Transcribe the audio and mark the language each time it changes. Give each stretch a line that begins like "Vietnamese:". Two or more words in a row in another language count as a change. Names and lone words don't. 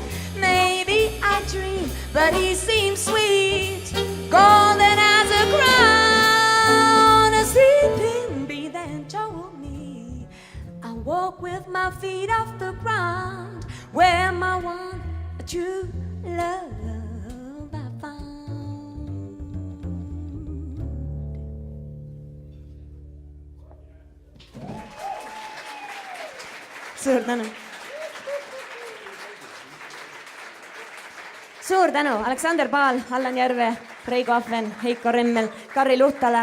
English: Maybe I dream, but he seems sweet, golden as a crown. A sleeping bee then told me I walk with my feet off the ground, where my one true love I found.
Estonian: Suur tänu. Suur tänu, Aleksander Paal, Allan Järve, Reigo Ahven, Heiko Remmel, Karri Luhtala.